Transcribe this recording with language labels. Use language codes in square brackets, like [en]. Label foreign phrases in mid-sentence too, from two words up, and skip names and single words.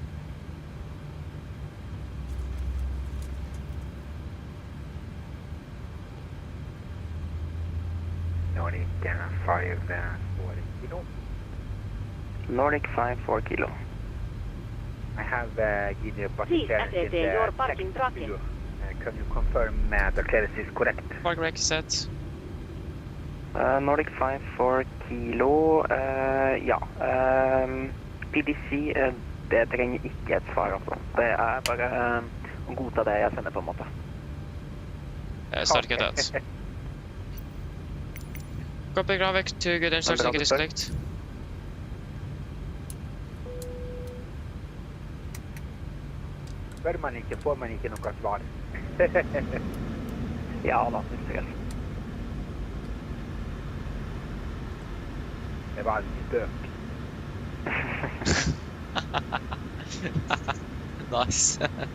[en] Nordic 5 4 kilo. Nordic 5-4 kilo. I have given a Please assess your parking tracking. Can you confirm the clearance is correct? Park brake set. Nordic 5-4 kilo, ja. [no] PDC, det trenger ikke et svar, altså. Det er bare å godta det jeg sender på en måte. [en] Starting it out. Copy Gravik, 2 good and starting it is clicked. [no] Spør man ikke, får man ikke noe svar. Ja da, sikkert. Det var en spøk. [en] Nice.